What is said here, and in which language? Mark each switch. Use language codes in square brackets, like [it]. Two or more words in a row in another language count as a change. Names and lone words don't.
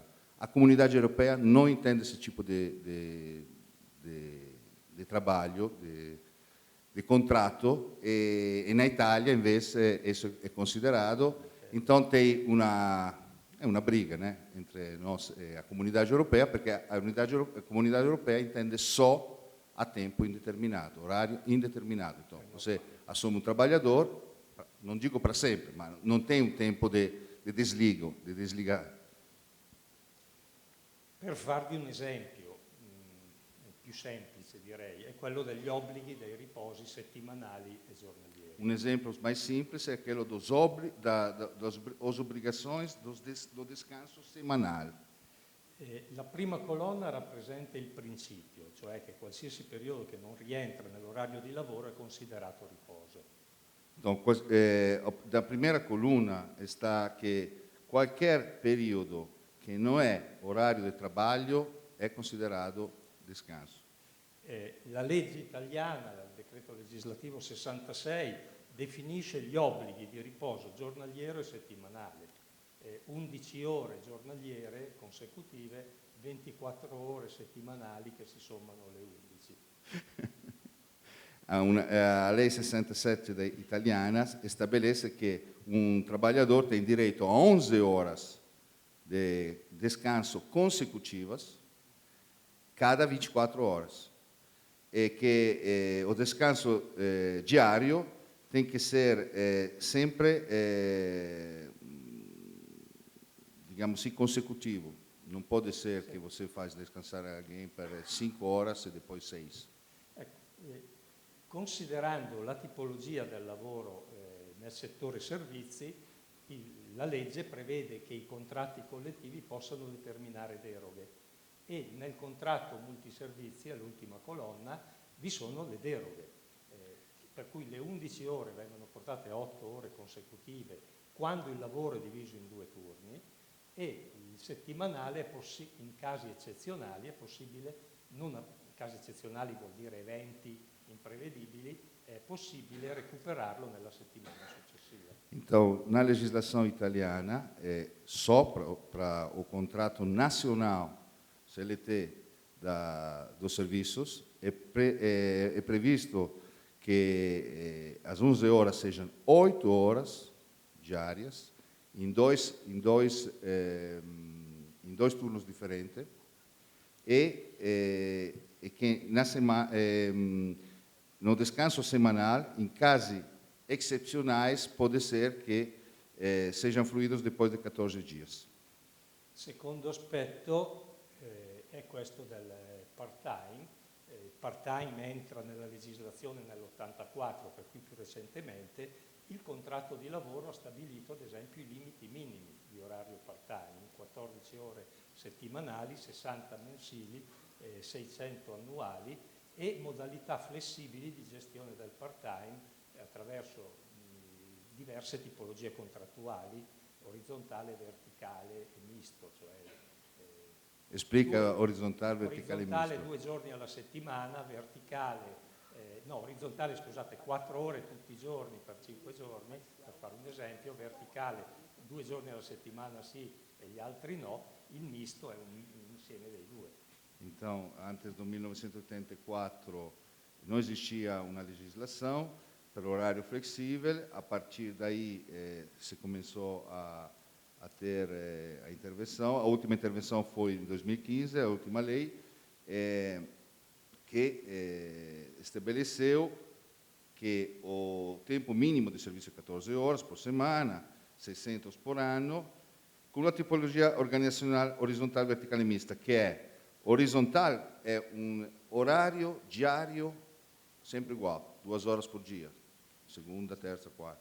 [pt] A comunidade europeia não entende esse tipo de trabalho, de contrato, e na Itália, invece, isso é considerado. Então, tem uma briga, né, entre nós e a comunidade europeia, porque a comunidade europeia entende só a [it] tempo indeterminato, [pt] horário indeterminato. Então, você assume um trabalhador [it] non dico per sempre, ma non [pt] tem [it] un tempo di desligo, di desligare. Per farvi un esempio più semplice, direi, è quello degli obblighi dei riposi settimanali e giornalieri. [pt] Um exemplo mais simples é aquele das obrigações do descanso semanal. [it] La prima colonna rappresenta il principio, cioè che qualsiasi periodo che non rientra nell'orario di lavoro è considerato riposo. [pt] Então, da primeira coluna está que qualquer período que não é horário de trabalho é considerado descanso. [it] La legge italiana, il decreto legislativo 66, definisce gli obblighi di riposo giornaliero e settimanale. 11 ore giornaliere consecutive, 24 ore settimanali che si sommano alle 11. [pt] A lei 67 italiana estabelece que um trabalhador tem direito a 11 horas de descanso consecutivas cada 24 horas. E que o descanso diário tem que ser sempre, digamos assim, consecutivo. Não pode ser que você faz descansar alguém per 5 horas e depois 6. [it] Considerando la tipologia del lavoro nel settore servizi, la legge prevede che i contratti collettivi possano determinare deroghe e nel contratto multiservizi, all'ultima colonna, vi sono le deroghe, per cui le 11 ore vengono portate a 8 ore consecutive quando il lavoro è diviso in 2 turni e il settimanale in casi eccezionali è possibile, casi eccezionali vuol dire eventi imprevedibili, è possibile recuperarlo nella settimana successiva. [pt] Então, na legislação italiana, só para o contrato nacional CLT dos serviços, é previsto que as 11 horas sejam 8 horas diárias, em dois turnos diferentes, e que no descanso semanal, em casos excepcionais, pode ser que sejam fruídos depois de 14 dias. [it] Secondo aspetto è questo del part-time. Il part-time entra nella legislazione nell'84, per cui più recentemente. Il contratto di lavoro ha stabilito, ad esempio, i limiti minimi di orario part-time, 14 ore settimanali, 60 mensili, 600 annuali, e modalità flessibili di gestione del part-time attraverso diverse tipologie contrattuali, orizzontale, verticale e misto. Cioè, Esplica orizzontale, verticale e misto. Orizzontale 2 giorni alla settimana, verticale, orizzontale, scusate, 4 ore tutti i giorni per 5 giorni, per fare un esempio, verticale 2 giorni alla settimana sì e gli altri no, il misto è un insieme dei due. [pt] Então, antes do 1984, não existia uma legislação para o horário flexível. A partir daí, se começou a ter a intervenção. A última intervenção foi em 2015, a última lei, que estabeleceu que o tempo mínimo de serviço é 14 horas por semana, 600 por ano, com uma tipologia organizacional horizontal, vertical e mista, que é horizontal é um horário diário sempre igual, 2 horas por dia, segunda, terça, quarta.